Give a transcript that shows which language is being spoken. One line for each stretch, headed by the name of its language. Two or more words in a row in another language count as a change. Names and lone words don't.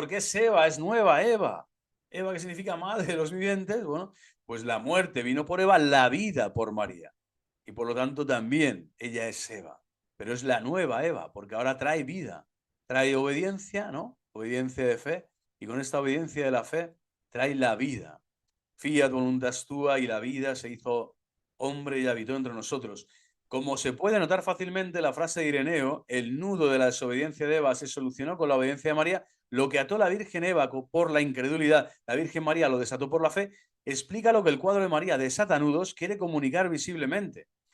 Spanish: Porque es Eva, es nueva Eva. Eva, ¿qué significa Madre de los Vivientes? Bueno, pues la muerte vino por Eva, la vida por María. Y por lo tanto también ella es Eva. Pero es la nueva Eva, porque ahora trae vida, trae obediencia, ¿no? Obediencia de fe. Y con esta obediencia de la fe trae la vida.
Latin: Fiat voluntas tua,
Spanish: y la vida se hizo hombre y habitó entre nosotros. Como se puede notar fácilmente, la frase de Ireneo, el nudo de la desobediencia de Eva se solucionó con la obediencia de María, lo que ató la Virgen Eva por la incredulidad, la Virgen María lo desató por la fe, explica lo que el cuadro de María desata nudos quiere comunicar visiblemente.